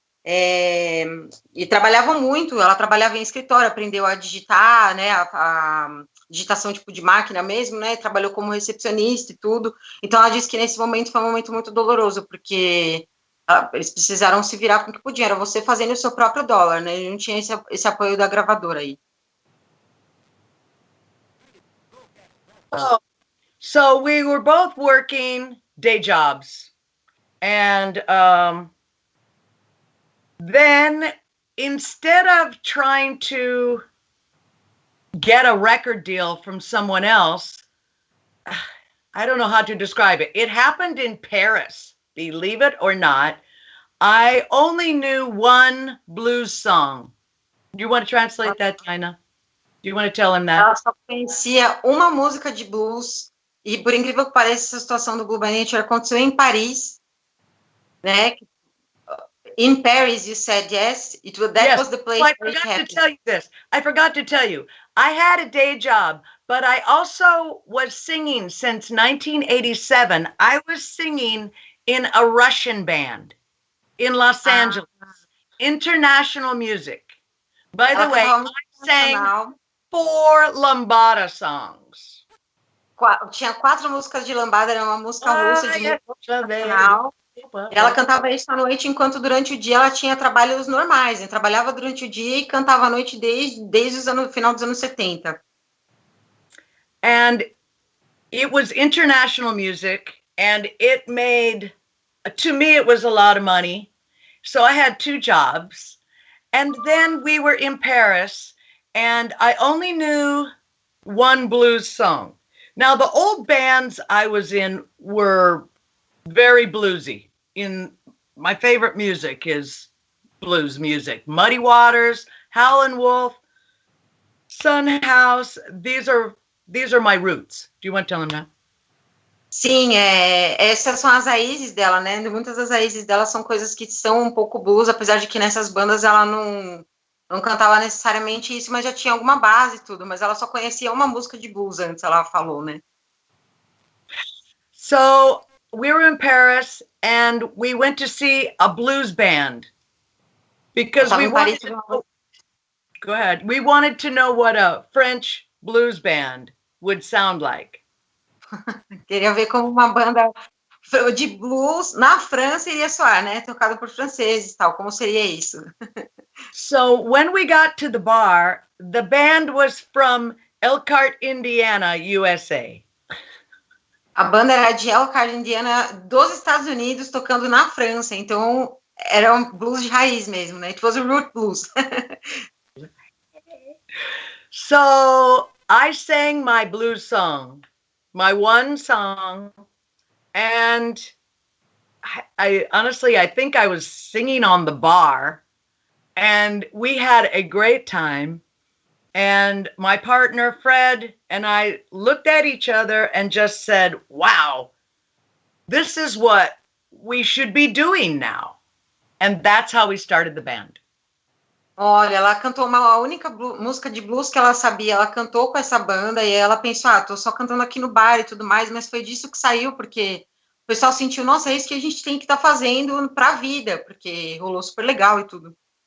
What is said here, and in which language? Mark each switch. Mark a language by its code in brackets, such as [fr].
[pt] E trabalhava muito, ela trabalhava em escritório, aprendeu a digitar, né, a digitação tipo de máquina mesmo, né, trabalhou como recepcionista e tudo, então ela disse que nesse momento foi um momento muito doloroso, porque eles precisaram se virar com o que podiam, era você fazendo o seu próprio dólar, né, não tinha esse apoio da gravadora aí. [en] So we were both working day jobs, and then instead of trying to get a record deal from someone else, I don't know how to describe it. It happened in Paris, believe it or not. I only knew one blues song. Do you want to translate that, Dinah? Do you want to tell him that? [pt] Ela só conhecia uma música de blues, e por incrível que pareça, essa situação do Blue by Nature aconteceu em Paris, né? [en] In Paris, you said yes. That was the place. Well, I forgot to tell you this. I forgot to tell you. I had a day job, but I also was singing since 1987. I was singing in a Russian band in Los Angeles. International music. By the way, I sang 4 lambada songs. [pt] Tinha 4 músicas de lambada, era uma música russa de música nacional. Ela cantava isso à noite, enquanto durante o dia ela tinha trabalhos normais, né? Trabalhava durante o dia e cantava à noite desde o final dos anos 70. [en] And it was international music, and it made, to me, it was a lot of money. So I had 2 jobs. And then we were in Paris, and I only knew one blues song. Now, the old bands I was in were very bluesy. My favorite music is blues music. Muddy Waters, Howlin' Wolf, Son House. These are my roots. Do you want to tell them that? [pt] Sim, essas são as raízes dela, né? Muitas das raízes dela são coisas que são um pouco blues, apesar de que nessas bandas ela não cantava necessariamente isso, mas já tinha alguma base e tudo, mas ela só conhecia uma música de blues antes, ela falou, né? [en] So we were in Paris and we went to see a blues band because we wanted to know, go ahead. We wanted to know what a French blues band would sound like. [pt] Queria ver como uma banda de blues na França iria soar, né? Tocada por franceses e tal, como seria isso? [en] So when we got to the bar, the band was from Elkhart, Indiana, USA. [pt] A banda era de Elkhart, Indiana, dos Estados Unidos, tocando na França. Então, era um blues de raiz mesmo, né? [en] It was a root blues. So I sang my blues song, my one song, and I honestly, I think I was singing on the bar, and we had a great time. And my partner, Fred, and I looked at each other and just said, wow, this is what we should be doing now. And that's how we started the band. [pt] Olha, ela cantou a única música de blues que ela sabia, ela cantou com essa banda e ela pensou, tô só cantando aqui no bar e tudo mais, mas foi disso que saiu, porque o pessoal sentiu, nossa, é isso que a gente tem que estar fazendo pra vida, porque rolou super legal e tudo.